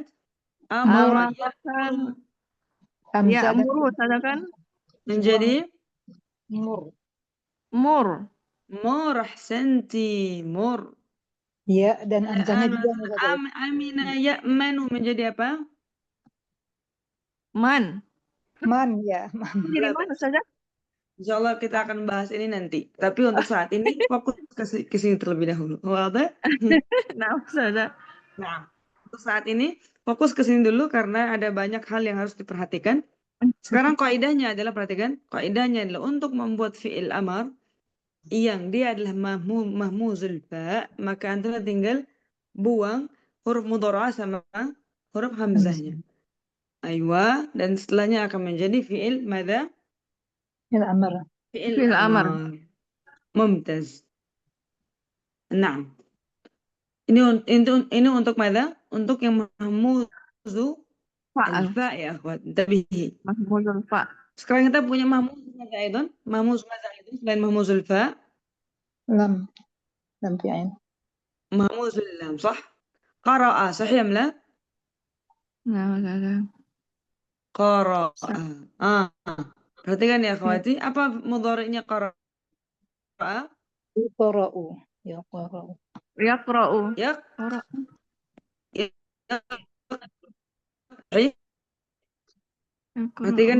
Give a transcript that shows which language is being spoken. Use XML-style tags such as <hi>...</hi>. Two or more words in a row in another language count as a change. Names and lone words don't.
<ar>Amara Amara</ar> <id>kan Hamzah dan</id> <ar>ya'muru, Ustazah kan?</ar> <id>menjadi</id> <ar>mur. Mur. مُرْ. أحسنتِ، مُرْ.</ar> <id>Ya dan hamzahnya juga</id> <ar>Al-an</ar> <id>Ustazah.</id> <ar>أَمِنَ يَأْمَنُ</ar> <id>menjadi apa?</id> <ar>Man. Man ya, man.</ar> <id>Jadi</id> <ar>La man, bas.</ar> <id>Ustazah?</id> <ar>إن شاء الله</ar> <id>kita akan bahas ini nanti. Tapi untuk saat ini fokus ke sini terlebih dahulu.</id> <ar>Wadah?</ar> <id>Nah, Ustazah. Nah, untuk saat ini fokus ke sini dulu karena ada banyak hal yang harus diperhatikan. Sekarang kaidahnya adalah, perhatikan, kaidahnya adalah untuk membuat</id> <ar>فعل أمر</ar> <id>yang dia adalah</id> <ar>مهموز الفاء,</ar> <id>maka antum tinggal buang huruf mudhara' sama huruf hamzahnya. Aywa, dan setelahnya akan menjadi</id> <ar>فعل ماذا? فعل أمر. فعل أمر. ممتاز.</ar> <id>Nah, ini untuk</id> <ar>madza?</ar> <id>Untuk yang mahmuzu</id> <ar>Fa'al. الفاء يا أخوات. انتبهي. Mahmuzul fa.</ar> <id>Sekarang kita punya</id> <ar>مهموز ماذا أيضا? مهموز ماذا أيضا</ar> <id>selain</id> <ar>مهموز الفاء? لام. لام فعل. مهموز اللام, صح? قرأ صحيح أم لا؟</ar> <id>Nah, Ustazah. قرأ. Perhatikan ya Ya. akhwati, apa mudhari'nya qara'a?</id> <ar>يُقرأ. يُقرأ. Yaqra'u.</ar> <id>Ya,</id> <ar>Qara.</ar> <id>ya, perhatikan</id>